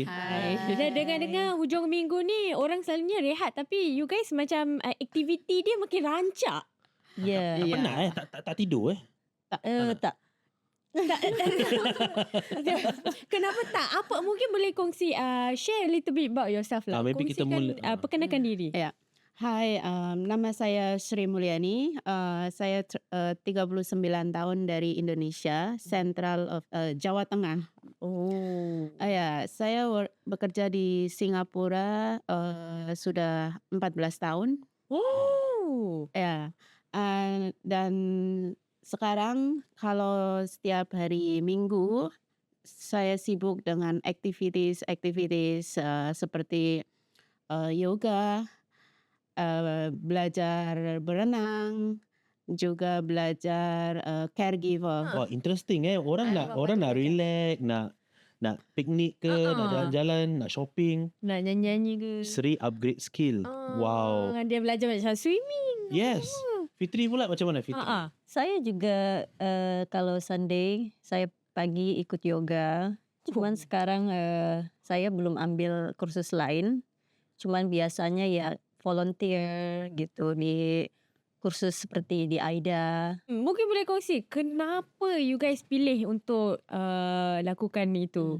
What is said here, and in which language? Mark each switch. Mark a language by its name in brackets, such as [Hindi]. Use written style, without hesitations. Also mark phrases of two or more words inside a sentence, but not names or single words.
[Malay] Dan dengar-dengar hujung minggu ni orang selalunya rehat tapi [English] you guys [Malay] macam aktiviti dia makin rancak. Ya. Tak penat tak tidur Tak. Kenapa tak? Apa mungkin boleh kongsi [English] share a little bit about yourself [Malay] lah. Maybe kita Kongsikan, mula- perkenalkan diri. Ya. [Indonesian] Hai, nama saya Sri Mulyani. Saya 39 tahun dari Indonesia, [English] Central of [Indonesian] Jawa Tengah. Oh. Saya bekerja di Singapura sudah 14 tahun. Oh. [Malay] Ya. [Indonesian] Dan sekarang kalau setiap hari Minggu saya sibuk dengan aktivitas seperti yoga, belajar berenang, juga belajar caregiver. [Malay] Wah, interesting Orang nak relax, nak piknik ke, nak jalan-jalan, nak shopping. Nak nyanyi-nyanyi ke? Sri [English] upgrade skill. [Malay] Wow. Dia belajar macam swimming. Yes. Fitri pula macam mana Fitri? [Indonesian] Saya juga kalau Sunday, saya pagi ikut yoga. Cuman sekarang saya belum ambil kursus lain. Cuman biasanya ya volunteer gitu di kursus seperti di AIDA. [Malay] Mungkin boleh kongsi kenapa [English] you guys [Malay] pilih untuk lakukan itu?